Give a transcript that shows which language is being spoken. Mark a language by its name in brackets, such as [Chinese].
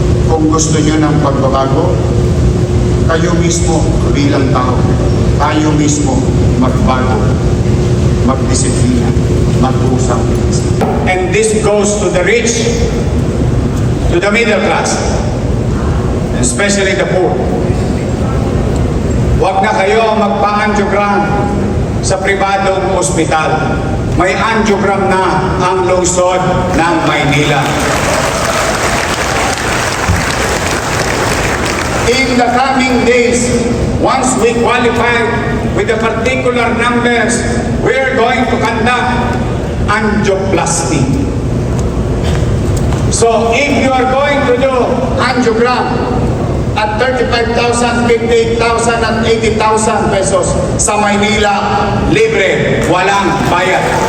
[Filipino] Kung gusto nyo ng pagbabago, kayo mismo bilang tao, tayo mismo magbago, magdisiplina, mag-usap. [English] And this goes to the rich, to the middle class, especially the poor. [Filipino] Huwag na kayo magpa-angiogram sa pribadong ospital. May angiogram na ang lungsod ng Maynila. [English] In the coming days, once we qualify with the particular numbers, we are going to conduct angioplasty. So if you are going to do angiogram at 35,000, 58,000 at 80,000 pesos [Filipino] sa Maynila, libre, walang bayad.